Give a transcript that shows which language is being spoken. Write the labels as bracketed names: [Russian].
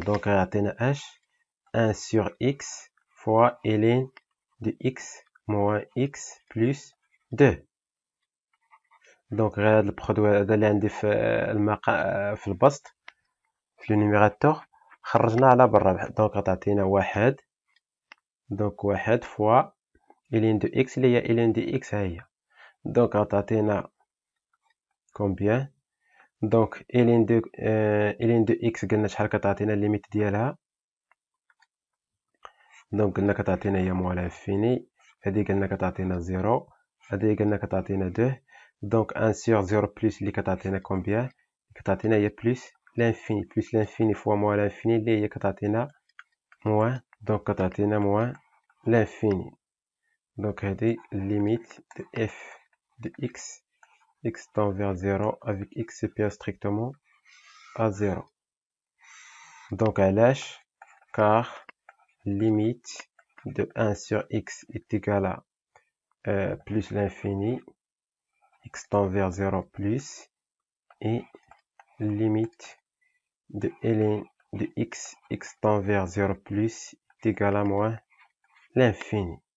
[French] دونك غيعطينا h 1 sur x fois ln de x moins x plus 2. [Arabic] دونك غير هاد البرودوي هذا اللي عندي في البسط في النيميراتور خرجنا على برا. دونك غتعطينا واحد. دونك واحد فوا ln de x اللي هي ln de x ها هي. دونك غتعطينا كومبيان. دونك ln de x قلنا شحال كتعطينا الليميت ديالها. دونك قلنا كتعطينا هي موال انفيني. هادي قلنا كتعطينا 0. هادي قلنا كتعطينا 2. دونك [French] 1 sur 0 plus [Arabic] اللي كتعطينا كومبيان كتعطينا هي بلس لانفيني. [French] بلس لانفيني فوا موال انفيني [Arabic] اللي هي كتعطينا [French] موان. دونك كتعطينا موان لانفيني. دونك هادي ليميت de f de x tend vers 0 avec x supérieur strictement à 0. Donc علاش car limite de 1 sur x est égal à plus l'infini x tend vers 0 plus et limite de ln de x tend vers 0 plus est égal à moins l'infini.